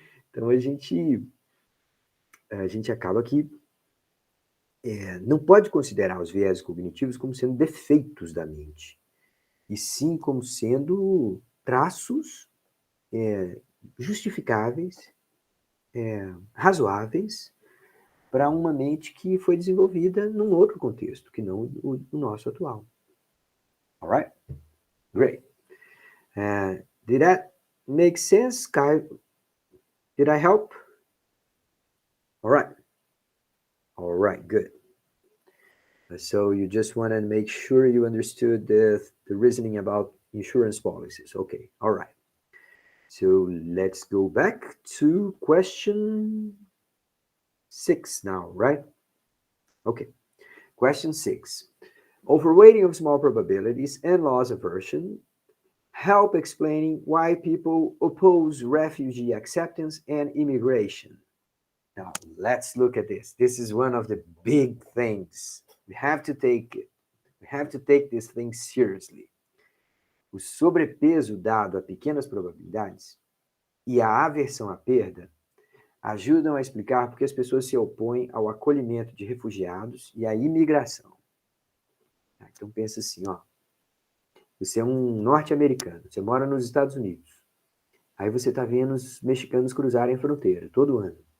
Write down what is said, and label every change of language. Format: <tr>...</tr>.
<pt>Então a gente acaba que não pode considerar os viéses cognitivos como sendo defeitos da mente, e sim como sendo traços justificáveis, razoáveis, para uma mente que foi desenvolvida num outro contexto, que não o nosso atual.</pt> <en>All right? Great. Did that make sense, Caio? Did I help? All right. All right, good. So you just want to make sure you understood the reasoning about insurance policies. Okay, all right. So let's go back to question 6 now, right? Okay, question 6. Overweighting of small probabilities and loss aversion help explaining why people oppose refugee acceptance and immigration. Now, let's look at this. This is one of the big things. We have to take it. We have to take this thing seriously.</en> <pt>O sobrepeso dado a pequenas probabilidades e a aversão à perda ajudam a explicar por que as pessoas se opõem ao acolhimento de refugiados e à imigração. Então pensa assim, ó. Você é um norte-americano, você mora nos Estados Unidos. Aí você está vendo os mexicanos cruzarem a fronteira todo ano.</pt>